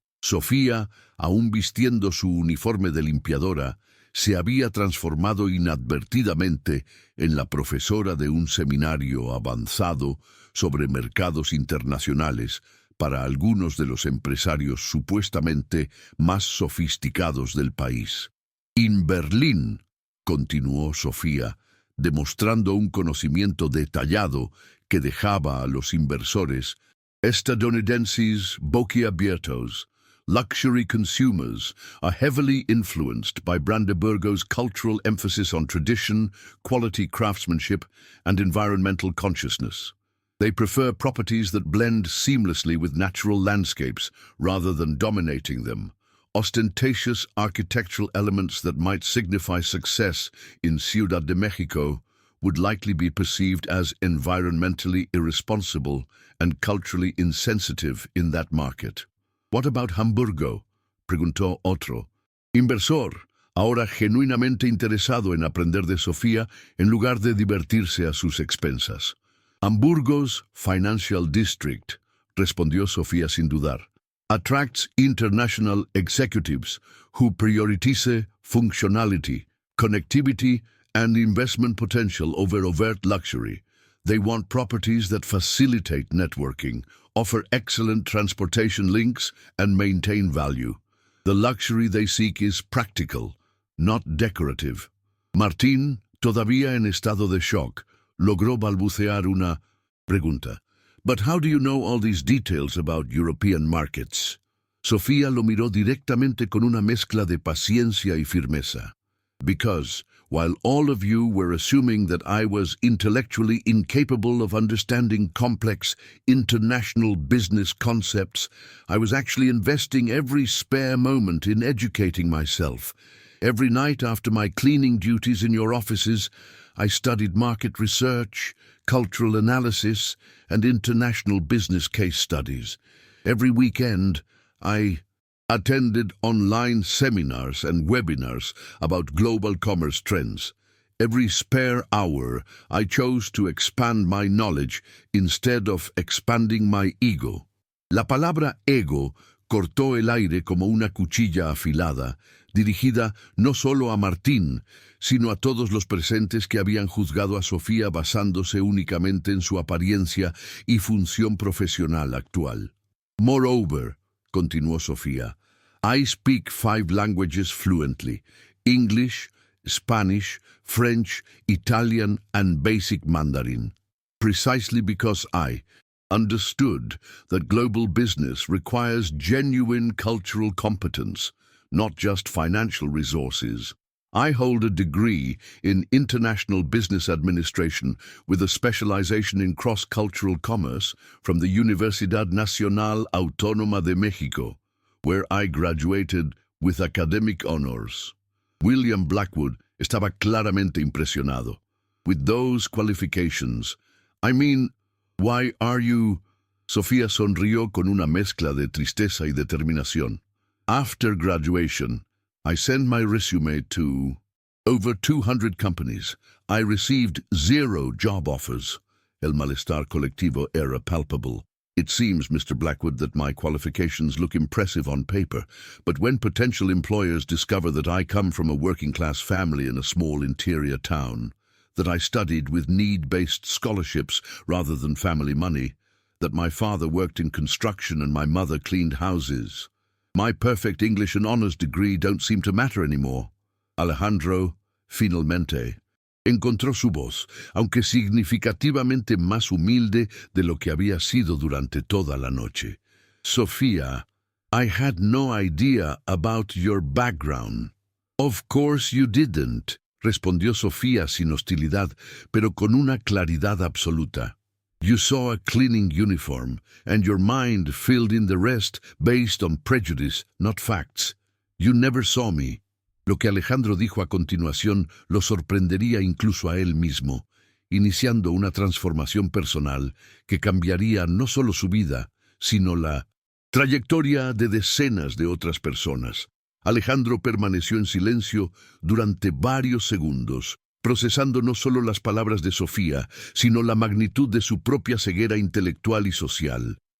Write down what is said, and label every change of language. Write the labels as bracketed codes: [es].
[es] Sofía, aún vistiendo su uniforme de limpiadora, se había transformado inadvertidamente en la profesora de un seminario avanzado sobre mercados internacionales para algunos de los empresarios supuestamente más sofisticados del país. [en] In Berlin, [es] continuó Sofía, demostrando un conocimiento detallado que dejaba a los inversores estadounidenses boquiabiertos. [en] Luxury consumers are heavily influenced by Brandeburgo's cultural emphasis on tradition, quality craftsmanship, and environmental consciousness. They prefer properties that blend seamlessly with natural landscapes rather than dominating them. Ostentatious architectural elements that might signify success in Ciudad de Mexico would likely be perceived as environmentally irresponsible and culturally insensitive in that market. What about Hamburgo? [es] Preguntó otro. Inversor, ahora genuinamente interesado en aprender de Sofía en lugar de divertirse a sus expensas. [en] Hamburgo's Financial District, [es] respondió Sofía sin dudar, [en] attracts international executives who prioritize functionality, connectivity, and investment potential over overt luxury. They want properties that facilitate networking, offer excellent transportation links, and maintain value. The luxury they seek is practical, not decorative. [es] Martín, todavía en estado de shock, logró balbucear una pregunta. [en] But how do you know all these details about European markets? [es] Sofía lo miró directamente con una mezcla de paciencia y firmeza. [en] Because, while all of you were assuming that I was intellectually incapable of understanding complex international business concepts, I was actually investing every spare moment in educating myself. Every night after my cleaning duties in your offices, I studied market research, cultural analysis, and international business case studies. Every weekend, I attended online seminars and webinars about global commerce trends. Every spare hour, I chose to expand my knowledge instead of expanding my ego. [es] La palabra ego cortó el aire como una cuchilla afilada, dirigida no solo a Martín, sino a todos los presentes que habían juzgado a Sofía basándose únicamente en su apariencia y función profesional actual. [en] Moreover, [es] continuó Sofía, [en] I speak 5 languages fluently: English, Spanish, French, Italian, and basic Mandarin. Precisely because I understood that global business requires genuine cultural competence, not just financial resources. I hold a degree in International Business Administration with a specialization in cross-cultural commerce from the Universidad Nacional Autónoma de México, where I graduated with academic honors. [es] William Blackwood estaba claramente impresionado. [en] With those qualifications, I mean, why are you... [es] Sofía sonrió con una mezcla de tristeza y determinación. [en] After graduation, I sent my resume to over 200 companies. I received 0 job offers. [es] El malestar colectivo era palpable. [en] It seems, Mr. Blackwood, that my qualifications look impressive on paper, but when potential employers discover that I come from a working-class family in a small interior town, that I studied with need-based scholarships rather than family money, that my father worked in construction and my mother cleaned houses, my perfect English and honors degree don't seem to matter anymore. [es] Alejandro, finalmente, encontró su voz, aunque significativamente más humilde de lo que había sido durante toda la noche. [en] Sofía, I had no idea about your background. Of course you didn't, [es] respondió Sofía sin hostilidad, pero con una claridad absoluta. [en] You saw a cleaning uniform, and your mind filled in the rest based on prejudice, not facts. You never saw me. [es] Lo que Alejandro dijo a continuación lo sorprendería incluso a él mismo, iniciando una transformación personal que cambiaría no solo su vida, sino la trayectoria de decenas de otras personas. Alejandro permaneció en silencio durante varios segundos, procesando no solo las palabras de Sofía, sino la magnitud de su propia ceguera intelectual y social.